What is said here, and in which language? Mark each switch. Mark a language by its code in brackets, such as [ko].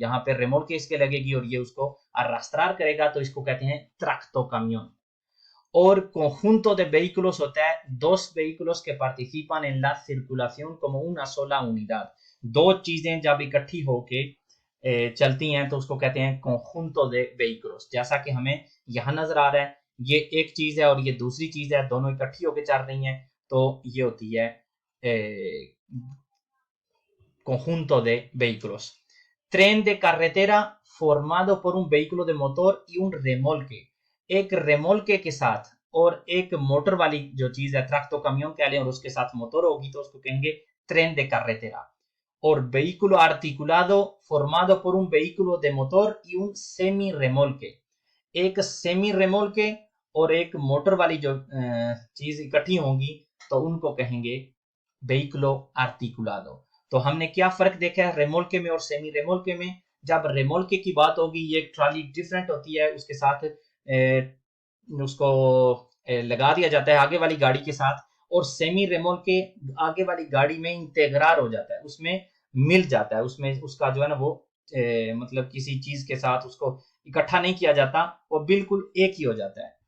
[hi] यहाँ पे रेमोल के इसके लगेगी और ये उसको arrastrar करेगा, तो इसको कहते हैं ट्रैक्टो कामियोन। [es] और conjunto de vehículos [hi] होता है [es] dos vehículos que participan en la circulación como una sola unidad। [hi] दो चीजें जब इकट्ठी होके चलती हैं तो उसको कहते हैं [es] conjunto de vehículos। [hi] जैसा कि हमें यहाँ नजर आ रहा है ये एक चीज है और ये दूसरी चीज है, दोनों इकट्ठी होके चल रही हैं, तो ये होती है [es] conjunto de vehículos। Tren de carretera formado por un vehículo de motor y un remolque। [hi] एक रेमोल्के के साथ और एक मोटर वाली जो चीज है ट्रैक्टो कामियोन कह लें और उसके साथ मोटर होगी तो उसको कहेंगे ट्रेन de carretera। [es] और vehículo articulado formado por un vehículo de motor y un semi remolque। [hi] एक सेमी रेमोल्के और एक मोटर वाली जो चीज इकट्ठी होंगी तो उनको कहेंगे वेहिकुलो आर्टिकुलादो। तो हमने क्या फर्क देखा है रेमोल्के में और सेमी रेमोल्के में। जब रेमोल्के की बात होगी ये ट्रॉली डिफरेंट होती है, उसके साथ उसको लगा दिया जाता है आगे वाली गाड़ी के साथ, और सेमी रेमोल्के आगे वाली गाड़ी में इंटेग्रार हो जाता है, उसमें मिल जाता है, उसमें उसका जो है ना वो मतलब किसी चीज के साथ उसको इकट्ठा नहीं किया जाता, वो बिल्कुल एक ही हो जाता है।